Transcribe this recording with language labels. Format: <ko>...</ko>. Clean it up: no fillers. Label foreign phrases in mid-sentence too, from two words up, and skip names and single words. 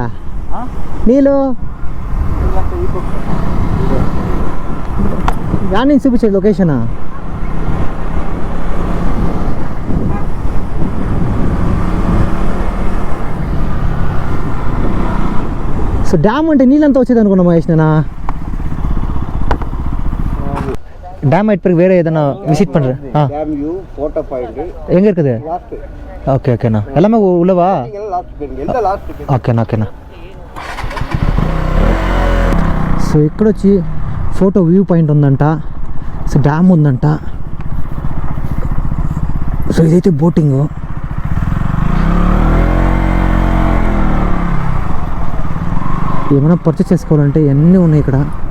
<te>నీళ్ళు యాడ్ నుంచి చూపించేది లొకేషనా? సో డ్యామ్ అంటే నీళ్ళంతా వచ్చేది అనుకున్నా మహేష్ నేనా.</te> <ta>டேம் ஆயிட்டு பிறகு வேறு எதனா விசிட் பண்ணுறேன்.</ta> <en>dam view photo point</en> <ta>எங்கே இருக்குது? ஓகே ஓகேண்ணா. எல்லாமே உள்ளவா?</ta> <te>ఓకేనా ఓకేనా. సో ఇక్కడ వచ్చి</te> <en>photo view point</en> <te>ఉందంట. సో డ్యామ్ ఉందంట. సో ఇదైతే బోటింగ్. ఏమైనా పర్చేస్ చేసుకోవాలంటే ఇవన్నీ ఉన్నాయి ఇక్కడ.</te>